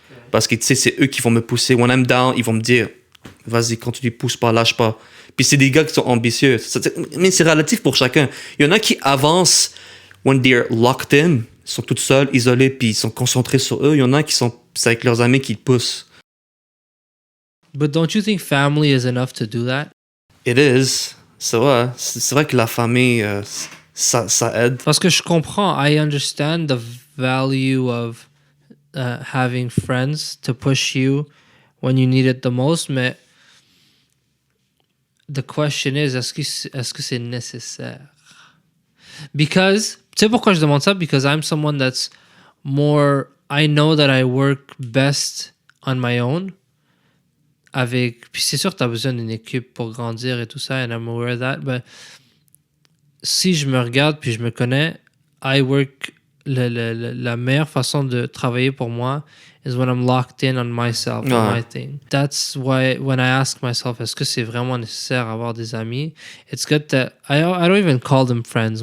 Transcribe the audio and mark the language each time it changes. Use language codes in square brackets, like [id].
[fr] Parce que, tu sais, c'est eux qui vont me pousser. [en] When I'm down, [fr] ils vont me dire, vas-y, continue, pousse pas, lâche pas. Puis c'est des gars qui sont ambitieux. Mais c'est relatif pour chacun. Il y en a qui avancent [en] when they're locked in. [fr] Ils sont tout seuls, isolés, puis ils sont concentrés sur eux. Il y en a qui sont c'est avec leurs amis qui poussent. [en] But don't you think family is enough to do that? It is. [fr] C'est vrai. C'est vrai que la famille, ça aide. Parce que je comprends. [en] I understand the value of having friends to push you when you need it the most, mais the question is, [fr] est-ce que c'est nécessaire? Because, tu sais pourquoi je demande ça? [en] Because I'm someone that's more, I know that I work best on my own. [fr] Puis c'est sûr que tu as besoin d'une équipe pour grandir et tout ça, [en] and I'm aware of that, but [fr] si je me regarde puis je me connais, [en] I work, [fr] la meilleure façon de travailler pour moi [en] is when I'm locked in on myself, on my thing. That's why when I ask myself, [fr] est-ce que c'est vraiment nécessaire d'avoir des amis? [en] It's good that I don't even call them friends.